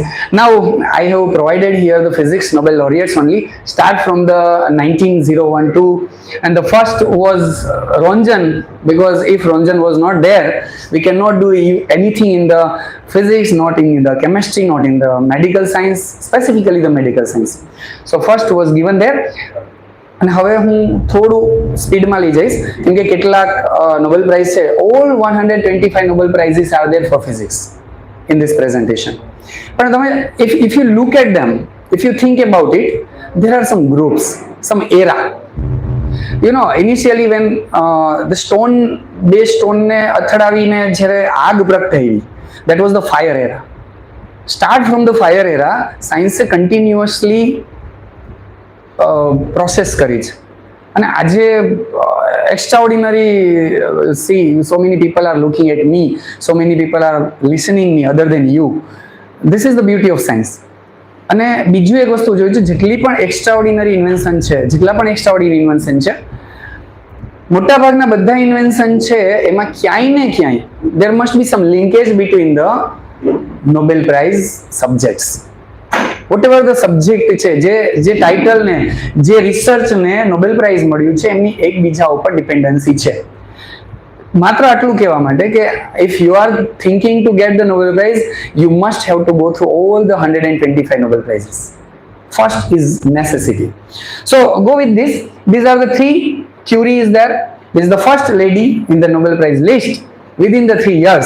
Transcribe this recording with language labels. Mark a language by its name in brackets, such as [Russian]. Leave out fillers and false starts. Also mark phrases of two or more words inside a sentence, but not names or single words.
[English] Now I have provided here the physics Nobel laureates only, start from the 19012, and the first was Ronjan, because if Ronjan was not there, we cannot do anything in the physics, not in the chemistry, not in the medical science, specifically the medical science. So first was given there. [Gujarati] અને હવે હું થોડું સ્પીડમાં લઈ જઈશ કેમ કે કેટલાક નોબેલ પ્રાઇઝ છે. [English] All 125 Nobel Prizes are there for physics in this presentation. [Gujarati] પણ તમે [English] if you look at them, if you think about it, there are some groups, some era. Initially when the [Gujarati] બે સ્ટોનને અથડાવીને જ્યારે આગ પ્રગટાવી, [English] that was the fire era. Start from the fire era, [Gujarati] સાયન્સે [English] continuously process [Gujarati] કરી છે. અને આજે [English] extraordinary, see, so many people are looking at me, so many people are listening me other than you. This is the beauty of science. [Gujarati] અને બીજું એક વસ્તુ જોયું છે, જેટલી પણ [English] extraordinary invention [Gujarati] છે, જેટલા પણ [English] extraordinary invention [Gujarati] છે, મોટાભાગના બધા ઇન્વેન્શન છે એમાં ક્યાંય ને ક્યાંય [English] there must be some linkage between the Nobel Prize subjects. whatever the subject [Gujarati] છે, જે ટાઇટલ ને જે રિસર્ચ ને નોબેલ પ્રાઇઝ મળ્યું છે એમની એકબીજા ઉપર ડિપેન્ડન્સી છે. માત્ર આટલું કહેવા માટે કે [English] if you are thinking to get the Nobel Prize, you must have to go through all the 125 Nobel Prizes. First is necessity. So go with this. These are the three. Curie is there. This is the first lady in the Nobel Prize list within the 3 years.